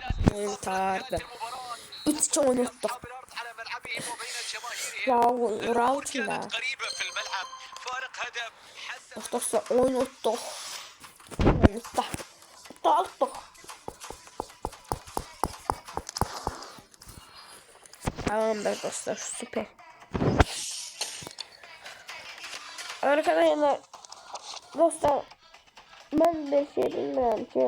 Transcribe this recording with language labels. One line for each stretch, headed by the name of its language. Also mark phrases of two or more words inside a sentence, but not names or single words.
Turkish: oyun tardı. 3 oynattık.
Arabic: بالأرض على ملعبهم وبين جماهيرهم.
Turkish: Ya rahat ile.
Arabic: كانت قريبة في الملعب. فارق هدف حسم.
Turkish: Dostlar oynattık. Oynattık. Dağıttık. Tamamdır dostlar, süper. Arkadaşlar, dostlar, ben bir şey bilmiyorum ki.